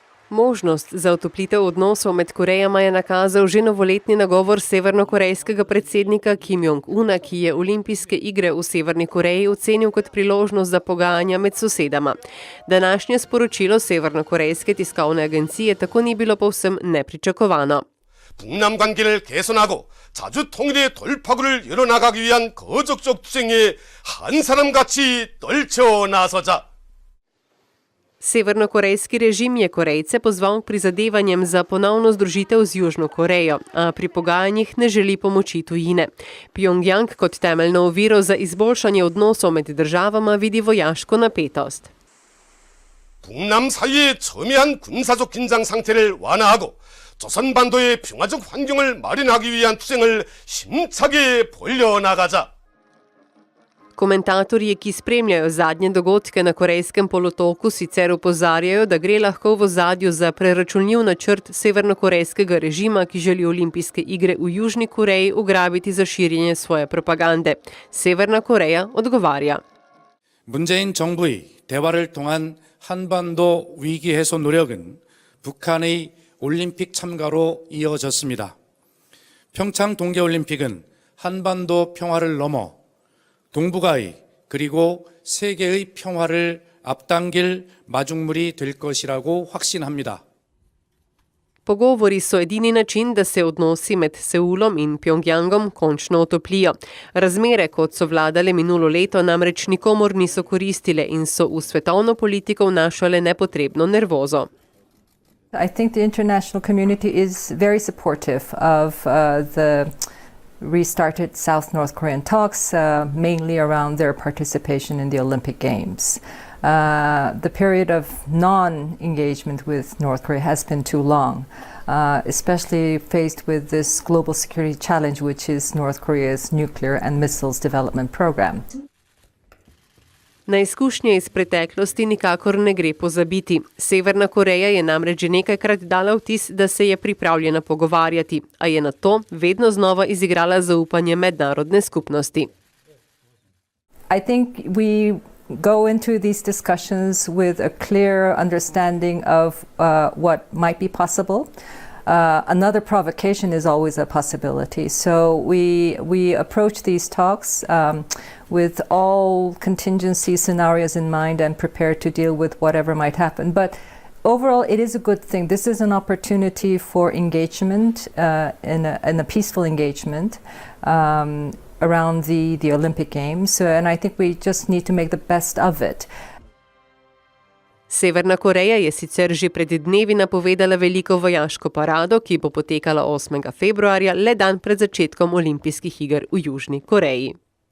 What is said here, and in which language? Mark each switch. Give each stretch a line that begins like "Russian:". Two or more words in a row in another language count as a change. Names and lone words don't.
Slovenian: Možnost za otoplitev odnosov med Korejama je nakazal že novoletni nagovor severnokorejskega predsednika Kim Jong-una, ki je olimpijske igre v Severni Koreji ocenil kot priložnost za pogajanja med sosedama. Današnje sporočilo severnokorejske tiskovne agencije tako ni bilo povsem nepričakovano.
Korean: 북남 관계를 개선하고 자주 통일의 돌파구를 열어나가기 위한 거적적 투쟁에 한 사람같이 떨쳐 나서자.
Slovenian: Severnokorejski režim je Korejce pozval k prizadevanjem za ponovno združitev z Južno Korejo, a pri pogajanjih ne želi pomoči tujine. Pjongjang kot temeljno oviro za izboljšanje odnosov med državama vidi vojaško napetost.
Korean: 북남 사이의 첨예한 군사적 긴장 상태를 완화하고 조선반도의 평화적 환경을 마련하기 위한 투쟁을 힘차게 벌려나가자.
Slovenian: Komentatorji, ki spremljajo zadnje dogodke na Korejskem polotoku, sicer opozarjajo, da gre lahko v ozadju za preračunljiv načrt severnokorejskega režima, ki želi olimpijske igre v Južni Koreji ugrabiti za širjenje svoje propagande. Severna Koreja odgovarja.
Korean: 문재인 정부의 대화를 통한 한반도 위기 해소 노력은 북한의 올림픽 참가로 이어졌습니다. 평창 동계올림픽은 한반도 평화를 넘어 동북아의 그리고 세계의 평화를 앞당길 마중물이 될 것이라고 확신합니다.
Slovenian: Pogovori so edini način, da se odnosi med Seulom in Pjongjangom končno otoplijo. Razmere, kot so vladale minulo leto, namreč nikomor niso koristile in so v svetovno politiko vnašale nepotrebno nervozo.
English: I think the international community is very supportive of the restarted South-North Korean talks, mainly around their participation in the Olympic Games. The period of non-engagement with North Korea has been too long, especially faced with this global security challenge, which is North Korea's nuclear and missiles development program.
Slovenian: Na izkušnje iz preteklosti nikakor ne gre pozabiti. Severna Koreja je namreč že nekajkrat dala vtis, da se je pripravljena pogovarjati, a je na to vedno znova izigrala zaupanje mednarodne skupnosti.
English: I think we go into these discussions with a clear understanding of what might be possible. Another provocation is always a possibility. So we approach these talks with all contingency scenarios in mind and prepared to deal with whatever might happen. But overall, it is a good thing. This is an opportunity for engagement, in a peaceful engagement around the Olympic Games. And I think we just need to make the best of it.
Slovenian: Severna Koreja je sicer že pred dnevi napovedala veliko vojaško parado, ki bo potekala 8. februarja, le dan pred začetkom olimpijskih iger v Južni Koreji.